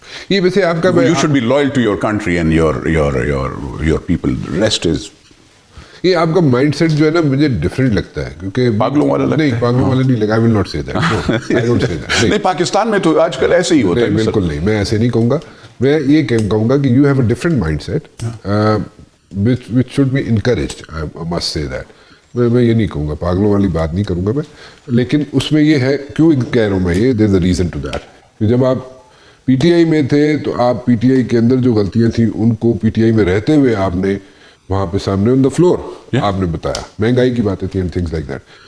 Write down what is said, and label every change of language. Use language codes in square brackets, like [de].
[ur] یہ ویسے آپ کا, [en] You should be loyal to your country and your people. Rest is, [ur] یہ آپ کا مائنڈ سیٹ جو ہے نا مجھے ڈفرینٹ لگتا ہے, کیونکہ پاگلوں والا لگتا ہے. نہیں, پاگلوں والا نہیں لگا. [en] I will not say that. I don't say that. [ur] نہیں, پاکستان میں تو آج کل ایسے ہی ہوتا ہے. بالکل نہیں, میں ایسے نہیں کہوں گا. میں یہ کہوں گا کہ [en] you have a different mindset which should be encouraged. I must say that. [ur] میں یہ نہیں کہوں گا, پاگلوں والی بات نہیں کروں گا میں, لیکن اس میں یہ ہے, کیوں کہہ رہا ہوں میں یہ, [en] there's a reason to that. [ur] جب آپ PTI میں تھے تو آپ PTI کے اندر جو غلطیاں تھیں ان کو PTI میں رہتے ہوئے آپ نے وہاں پہ سامنے [en] on the floor [ur] آپ نے بتایا, مہنگائی کی باتیں تھیں, [en] Things like that.